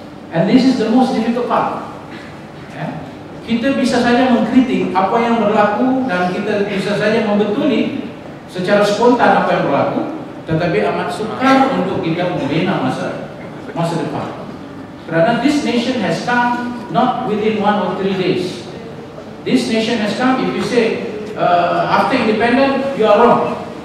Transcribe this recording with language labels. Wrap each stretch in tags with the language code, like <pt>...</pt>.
<en>And this is the most difficult part. Ya.</en> <ms>Kita bisa saja mengkritik apa yang berlaku dan kita bisa saja membetuli secara spontan apa yang berlaku, tetapi amat sukar untuk kita membina masa depan. Kerana</ms> <en>this nation has come not within 1 or 3 days. This nation has come, if you say after independence, you are wrong.</en>